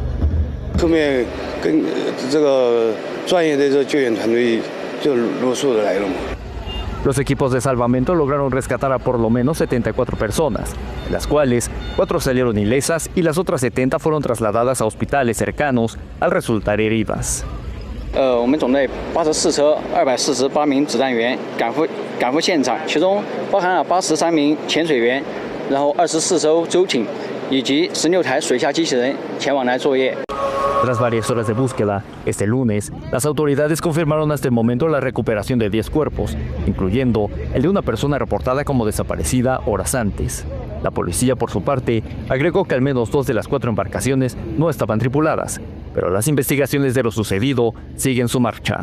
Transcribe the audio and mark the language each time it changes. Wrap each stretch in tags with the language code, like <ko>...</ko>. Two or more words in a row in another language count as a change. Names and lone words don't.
<es>Los equipos de salvamento lograron rescatar a por lo menos 74 personas, de las cuales 4 salieron ilesas y las otras 70 fueron trasladadas a hospitales cercanos al resultar heridas.</es> <zh>我们总队84车248名指战员赶赴现场，其中包含了83名潜水员，然后24艘舟艇以及16台水下机器人前往来作业。</zh> <es>Tras varias horas de búsqueda, este lunes, las autoridades confirmaron hasta el momento la recuperación de 10 cuerpos, incluyendo el de una persona reportada como desaparecida horas antes. La policía, por su parte, agregó que al menos 2 de las 4 embarcaciones no estaban tripuladas, pero las investigaciones de lo sucedido siguen su marcha.</es>